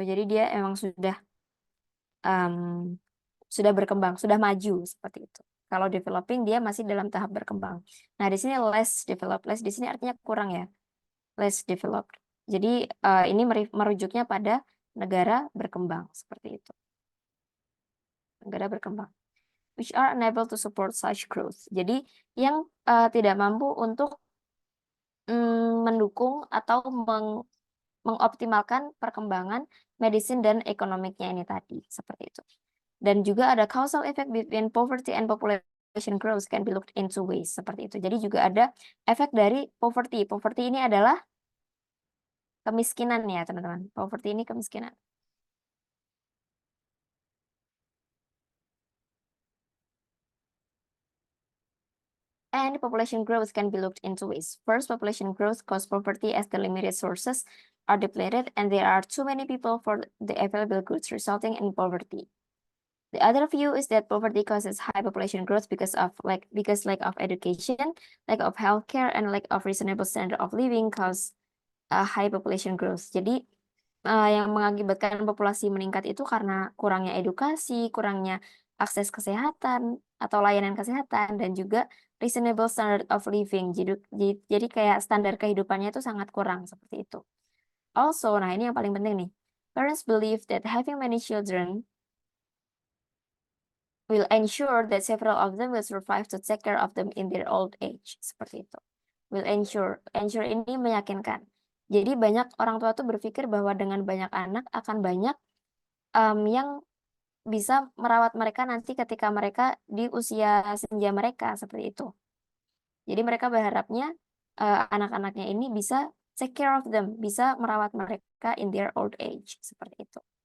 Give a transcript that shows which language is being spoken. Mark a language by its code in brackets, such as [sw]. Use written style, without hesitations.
[id] Jadi dia emang um, sudah berkembang, sudah maju seperti itu. Kalau developing dia masih dalam tahap berkembang. Nah, di sini less developed. Less di sini artinya kurang ya. Less developed. Jadi ini merujuknya pada negara berkembang seperti itu. Negara berkembang. [en] Which are unable to support such growth. [id] Jadi yang tidak mampu untuk mendukung atau mengoptimalkan perkembangan medicine dan ekonomiknya ini tadi seperti itu. Dan juga ada [en] causal effect between poverty and population growth can be looked into ways [id] seperti itu. Jadi juga ada efek dari poverty. Poverty ini adalah kemiskinan ya teman-teman. Poverty ini kemiskinan. [en] And population growth can be looked into ways. First, population growth causes poverty as the limited sources are depleted and there are too many people for the available goods, resulting in poverty. The other view is that poverty causes high population growth because lack of education, lack of healthcare, and lack of reasonable standard of living cause high population growth. [id] Jadi yang mengakibatkan populasi meningkat itu karena kurangnya edukasi, kurangnya akses kesehatan atau layanan kesehatan, dan juga [en] reasonable standard of living. [id] Jadi kayak standar kehidupannya itu sangat kurang seperti itu. Also, nah ini yang paling penting nih. [en] Parents believe that having many children will ensure that several of them will survive to take care of them in their old age. [id] Seperti itu. Will ensure. Ensure ini meyakinkan. Jadi banyak orang tua tuh berpikir bahwa dengan banyak anak akan banyak yang bisa merawat mereka nanti ketika mereka di usia senja mereka seperti itu. Jadi mereka berharapnya anak-anaknya ini bisa [en] take care of them, [id] bisa merawat mereka [en] in their old age [id] seperti itu.